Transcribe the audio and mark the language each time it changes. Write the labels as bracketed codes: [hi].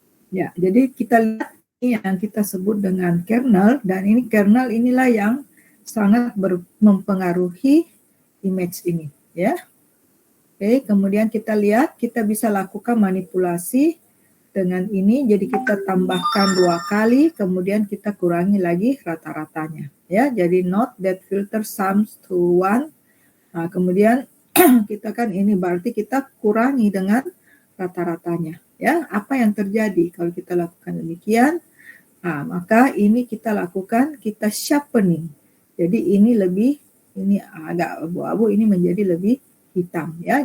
[id] Ya, jadi kita lihat ini yang kita sebut dengan kernel, dan ini kernel inilah yang sangat mempengaruhi image ini, ya. Oke, kemudian kita lihat kita bisa lakukan manipulasi dengan ini, jadi kita tambahkan 2 kali, kemudian kita kurangi lagi rata-ratanya, ya. [en] Jadi note that filter sums to 1. [id] Nah, kemudian kita kan ini berarti kita kurangi dengan rata-ratanya, ya. Apa yang terjadi kalau kita lakukan demikian? Nah, maka ini kita lakukan, kita sharpening. Jadi ini agak abu-abu, ini menjadi lebih hitam, ya.